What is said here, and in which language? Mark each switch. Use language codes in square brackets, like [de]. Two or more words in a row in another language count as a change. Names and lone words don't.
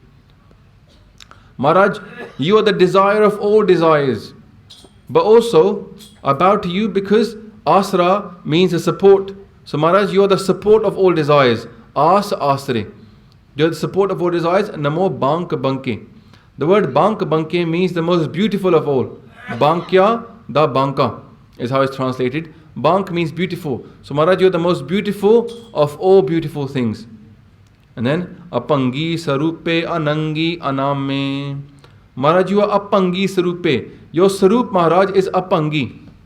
[en] Maharaj, you are the desire of all desires. But also, I bow to you because Asra means a support. So Maharaj, you are the support of all desires. [pa] ਆਸਾ ਆਸਰੇ. [en] You are the support of all desires. [pa] ਨਮੋ ਬੰਕ ਬੰਕੇ. [en] The word [pa] ਬੰਕ ਬੰਕੇ [en] means the most beautiful of all. [pa] ਬਾਂਕਿਆਂ ਦਾ ਬਾਂਕਾ [en] is how it's translated. Bank means beautiful. So Maharaj, you are the most beautiful of all beautiful things. And then [pa] ਅਭੰਗੀ ਸਰੂਪੇ ਅਨੰਗੀ ਅਨਾਮੇ. [en] Maharaj, you are [pa] ਅਭੰਗੀ ਸਰੂਪੇ. [en] Your Sarup, Maharaj, is Apangi.